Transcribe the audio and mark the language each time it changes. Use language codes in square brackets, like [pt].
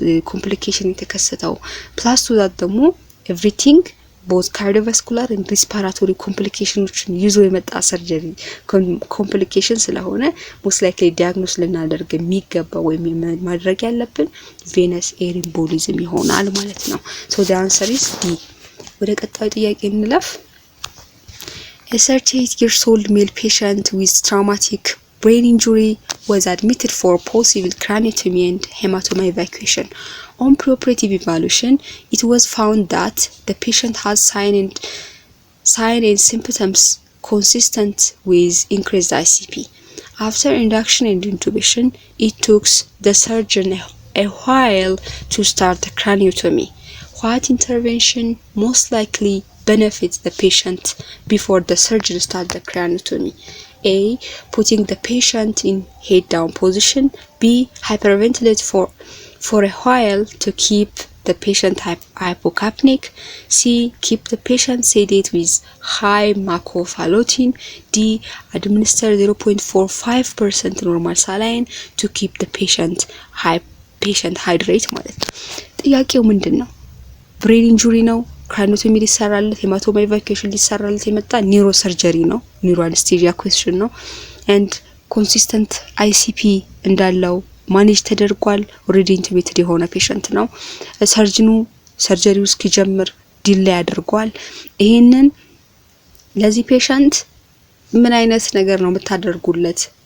[am] ኮምፕሊኬሽን የተከሰተው። ፕላስ ቱ ዛት ደግሞ ኤቭሪቲንግ ቦዝ ካርዲዮቫስኩላር ኤንድ ሪስፓራቶሪ ኮምፕሊኬሽኖችን ይዞ የመጣ ሰርጀሪ ኮምፕሊኬሽን ስለሆነ ሞስት ላይክሊ ዲያግኖስ ልናደርግ የሚገባ ወይም ማድረግ ያለብን ቬነስ ኤር ኤምቦሊዝም ይሆናል ማለት ነው። [en] ሶ ዘ አንሰር ኢዝ ዲ። [am] ወደ ቀጣዩ ጥያቄ እንለፍ። [en] A 38-year-old male patient with traumatic brain injury was admitted for possible craniotomy and hematoma evacuation. On preoperative evaluation, it was found that the patient has signs and symptoms consistent with increased ICP. After induction and intubation, it took the surgeon a while to start the craniotomy. What intervention most likely benefits the patient before the surgeon starts the craniotomy? A. Putting the patient in head down position. B. Hyperventilate for a while to keep the patient hypocapnic. C. Keep the patient sedate with high macrofallotin. D. Administer 0.45% normal saline to keep the patient hydrate [am] ማለት ነው። ጥያቄው ምንድን ነው? ብሬን ኢንጁሪ ነው። ክራኒዮቶሚ ሊሰራለት ሄማቶማ ኢቫኩዌሽን ሊሰራለት የመጣ ኒውሮ ሰርጀሪ ነው። ኒውሮ አነስቴዚያ ኩዌስችን ነው። ኤንድ ኮንሲስተንት አይሲፒ እንዳለው ማኔጅ ተደርጓል። ኦልሬዲ ኢንቱቤትድ የሆነ ፔሸንት ነው። ሰርጅኑ ሰርጀሪው እስኪጀምር ዲሌይ አድርጓል። ይሄንን ለዚህ ፔሸንት ምን አይነት ነገር ነው የምታደርጉለት?